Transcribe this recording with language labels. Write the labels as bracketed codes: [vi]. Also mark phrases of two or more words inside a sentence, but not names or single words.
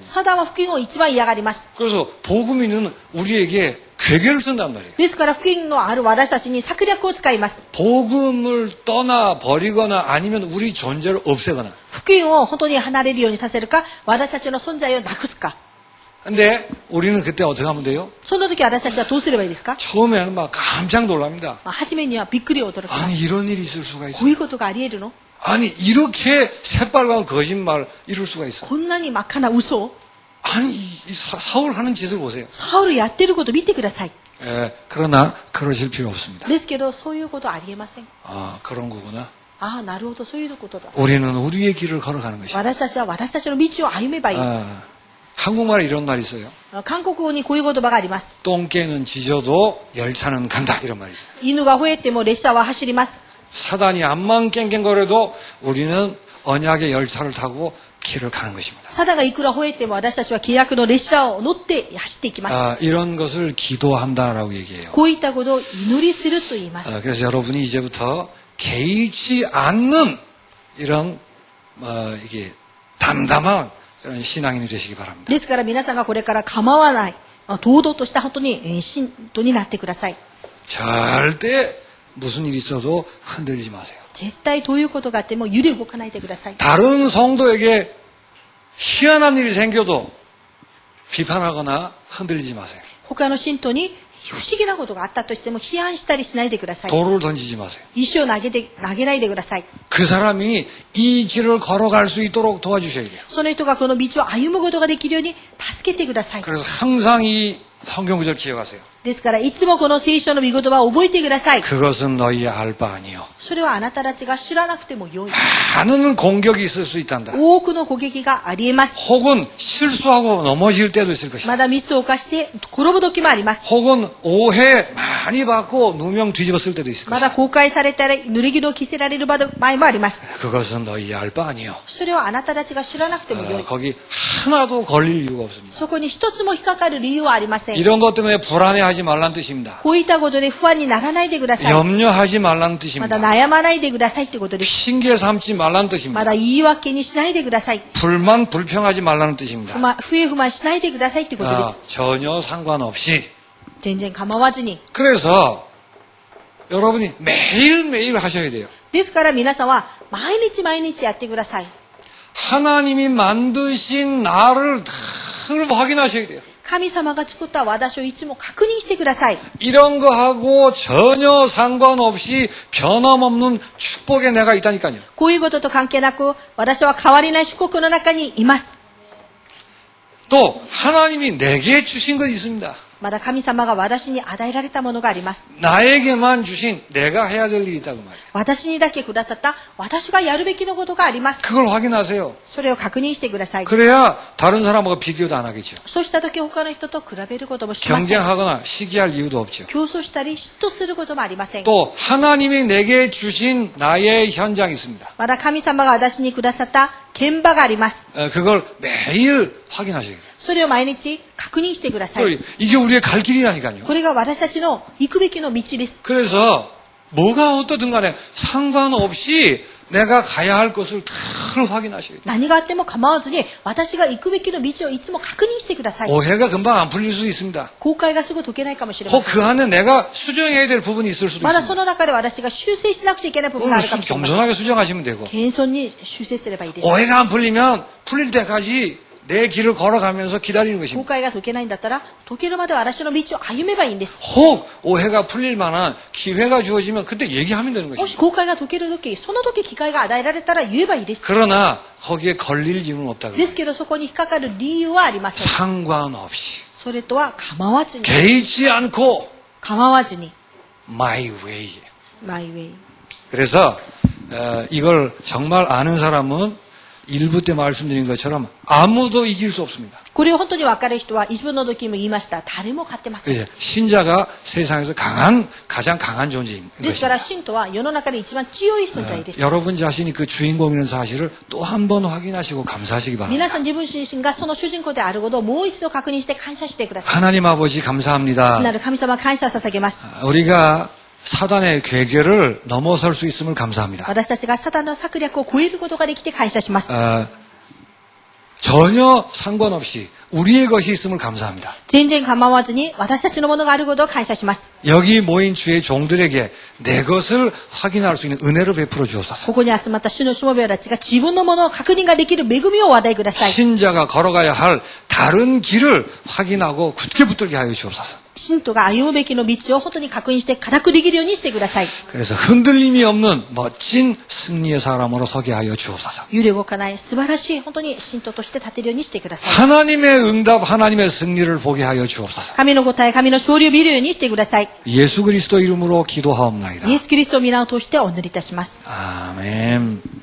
[ja] サダンは福音を一番嫌がります。 [ko] 그래서 복음이 있는 우리에게 괴계를 쓴단 말이에요. [ja] ですから福音のある私たちに策略を使います。 [ko] 복음을 떠나 버리거나 아니면 우리 존재를 없애거나. [ja] 福音を本当に離れるようにさせるか、私たちの存在をなくすか。 [ko] 근데 우리는 그때 어떻게 하면 돼요? [ja] その時私たちはどうすればいいですか？ [ko] 처음에는 막 깜짝 놀랍니다. [ja] 初めにはびっくり驚きます。 [ko] 아니 이런 일이 있을 수가 [ja] こう [ko] 있어. [ja] いうことがあり得るの？ [ko] 아니 이렇게 새빨간 거짓말 이룰 수가 있어. [ja] こんなに真っ赤な嘘を？ [ko] 아니 사울 하는 짓을 보세요. [ja] サウルやってること見てください。 [ko] 그러나 그러실 필요 없습니다. [ja] ですけど、そういうことありえません。 [ko] 아 그런 거구나. [ja] ああ、なるほど、そういうことだ。 [ko] 우리는 우리의 길을 걸어가는 것이다. [ja] 私たちは私たちの道を歩めばいい。 [ko] 한국말에 이런 말이 있어요. [ja] 韓国語にこういう言葉があります。 [ko] 똥개는 짖어도 열차는 간다 이런 말이 있어요. [ja] 犬が吠えても列車は走ります。 [ko] 사단이 암만 깽깽거려도 우리는 언약의 열차를 타고 길을 가는 것입니다. [ja] サダがいくら吠えても私たちは契約の列車を乗って走っていきます。 [ko] 이런 것을 기도한다라고 얘기해요. [ja] こういったことを祈りすると言います。 [ko] 그래서 여러분이 이제부터 개의치 않는 이런 이게 담담한 이런 신앙인이 되시기 바랍니다. [ja] ですから皆さんがこれから構わない、堂々とした本当に信徒になってください。 [ko] 절대 무슨 일이 있어도 흔들리지 마세요. [ja] 絶対どういうことがあっても揺れ動かないでください。 [ko] 다른 성도에게 희한한 일이 생겨도 비판하거나 흔들리지 마세요. [ja] 他の信徒に不思議なことがあったとしても批判したりしないでください。 [ko] 돌을 던지지 마세요. [ja] 石を投げないでください。 [ko] 그 사람이 이 길을 걸어갈 수 있도록 도와주셔야 돼요. [ja] その人がこの道を歩むことができるように助けてください。 [ko] 그래서 항상 이 성경 구절 기억하세요. [ja] ですからいつもこの聖書の御言葉を覚えてください。 [ko] 그것은 너희의 알 바 아니요. [ja] それはあなたたちが知らなくてもよい。 [ko] 많은 공격이 있을 수 있단다. [ja] 多くの攻撃がありえます。 [ko] 혹은 실수하고 넘어질 때도 있을 것이다. [ja] まだミスを犯して転ぶ時もあります。 [ko] 혹은 오해 많이 받고 누명 뒤집었을 때도 있을 [ja] まだ [ko] 것이다. [ja] 公開されたら濡れ衣を着せられる場合もあります。 [ko] 그것은 너희의 알 바 아니요. [ja] それはあなたたちが知らなくてもよい。 [ko] 거기 하나도 걸릴 이유가 없습니다. [ja] そこに一つも引っかかる理由はありません。 [ko] 이런 것 때문에 불안해하지 말란 뜻입니다. [ja] こういったことで不安にならないでください。 [ko] 염려하지 말란 [ja] ま [ko] 뜻입니다. [ja] だ悩まないでくださいってことです。 [ko] 핑계 삼지 말란 [ja] ま [ko] 뜻입니다. [ja] だ言い訳にしないでください。 [ko] 불만 불평하지 말라는 뜻입니다. [ja] 不平不満しないでくださいってことです。 [ko] 전혀 상관없이. [ja] 全然構わずに。 [ko] 그래서 여러분이 매일매일 하셔야 돼요. [ja] ですから皆さんは毎日毎日やってください。 [ko] 하나님이 만드신 나를 늘 확인하셔야 돼요. [ja] 神様が作った私をいつも確認してください。 [ko] 이런 거하고 전혀 상관없이 변함없는 축복의 내가 있다니까요. [ja] こういうことと関係なく、私は変わりない祝福の中にいます。 [ko] 또 하나님이 내게 주신 것이 있습니다. [ja] まだ神様が私に与えられたものがあります。 [ko] 나에게만 주신 내가 해야 될 일이 있다고 말이에요. [ja] 私にだけくださった私がやるべきのことがあります。 [ko] 그걸 확인하세요. [ja] それを確認してください。 [ko] 그래야 다른 사람하고 비교도 안 하겠죠. [ja] そうした時他の人と比べることもしません。 [ko] 경쟁하거나 시기할 이유도 없죠. [ja] 競争したり嫉妬することもありません。 [ko] 또 하나님이 내게 주신 나의 현장이 있습니다. [ja] まだ神様が私にくださった現場があります。 [ko] 그걸 매일 확인하셔야 돼요. [ja] それを毎日確認してください。 [ko] 이게 우리의 갈 길이라니까요. [ja] これが私たちの行くべきの道です。 [ko] 그래서 뭐가 어떻든 간에 상관없이 내가 가야 할 것을 늘 확인하셔야 돼요. [ja] 何があっても構わずに私が行くべきの道をいつも確認してください。 [ko] 오해가 금방 안 풀릴 수도 있습니다. [ja] 後悔がすぐ解けないかもしれま [ko] 혹 [ja] せん。 [ko] 그 안에 내가 수정해야 될 부분이 있을 수도 [ja] まだそ [ko] 있습니다. [ja] の中で私が修正しなくちゃいけない部分があるかもしれません。 [ko] 겸손하게 수정하시면 되고 [ja] 謙遜に修正すればいいです。 [ko] 오해가 안 풀리면 풀릴 때까지 내 길을 걸어가면서 기다리는 [ja] 誤 [ko] 것입니다. [ja] 解が解けないんだったら、解けるまでは私の道を歩めばいいんです。 [ko] 혹 오해가 풀릴 만한 기회가 주어지면 그때 얘기하면 되는 [ja] もし [ko] 것입니다. [ja] 誤解が解けるとき、その時機会が与えられたら言えばいいです。 [ko] 그러나 거기에 걸릴 이유는 없다고. [ja] ですけどそこに引っかかる理由はありません。 [ko] 상관없이 [ja] それとは構わずに、 [ko] 개의치 않고 [ja] 構わずに、 [en] my way. my way. [ko] 그래서 이걸 정말 아는 사람은 일부 때 말씀드린 것처럼 아무도 이길 수 없습니다. [ja] これを本当に分かる人は、一部の時にも言いました。誰も勝ってません。 [ko] 예, 신자가 세상에서 가장 강한 존재인 [ja] ですか [ko] 것입니다. [ja] ら、信徒は世の中で一番強い存在です。 [ko] 여러분 자신이 그 주인공이라는 사실을 또 한 번 확인하시고 감사하시기 바랍니다. [ja] 皆さん自分自身がその主人公であることをもう一度確認して感謝してください。 [ko] 하나님 아버지 [ja] 父 [ko] 감사합니다. [ja] なる神様感謝捧げます。 [ko] 우리가 사단의 괴계를 넘어설 수 있음을 감사합니다. [ja] 私たちがサタンの策略を超えることができて感謝します。 [ko] 전혀 상관없이 우리의 것이 있음을 감사합니다. [ja] 全然構わずに私たちのものがあることを感謝します。 [ko] 여기 모인 주의 종들에게 내 것을 확인할 수 있는 은혜를 베풀어 주옵소서. [ja] ここに集まった主のしもべたちが自分のものを確認ができる恵みをお与えください。 [ko] 신자가 걸어가야 할 다른 길을 확인하고 굳게 붙들게 하여 주옵소서. [ja] 信徒が歩むべきの道を本当に確認して固くできるようにしてください。 [ko] 그래서 흔들림이 없는 멋진 승리의 사람으로 서게 하여 주옵소서. [ja] 揺れ動かない素晴らしい本当に信徒として立てるようにしてください。 [ko] 하나님의 응답, 하나님의 승리를 보게 하여 주옵소서. [ja] 神の答え、神の勝利を見るようにしてください。 [ko] 예수 그리스도 이름으로 기도하옵나이다. [ja] イエス・キリストを皆を通してお祈りいたします。 [ko] 아멘.